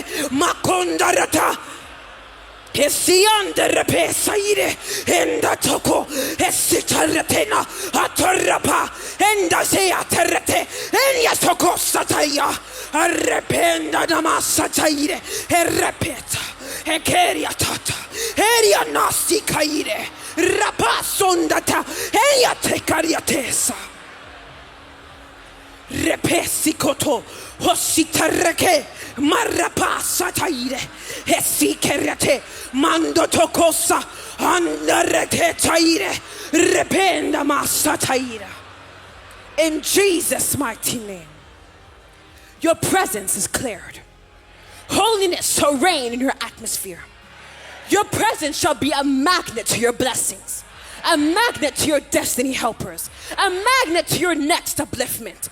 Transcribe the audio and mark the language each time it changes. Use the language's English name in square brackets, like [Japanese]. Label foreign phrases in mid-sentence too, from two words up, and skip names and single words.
[English] macondarata, e si ande repesa ire, enda toco, e si terretena, a torrapa, enda se a terrete, enia tocossa taia, arrependa da massa taire, e repeta, e keria tata, eria nasi caire, rapasondata, eia te cariatesa. Repesi koto, hositareke, marrapasa taire, esi kerate, mando tokosa, andarete taire, rependa massa taira. In Jesus' mighty name, your presence is cleared. Holiness shall reign in your atmosphere. Your presence shall be a magnet to your blessings, a magnet to your destiny helpers, a magnet to your next upliftment.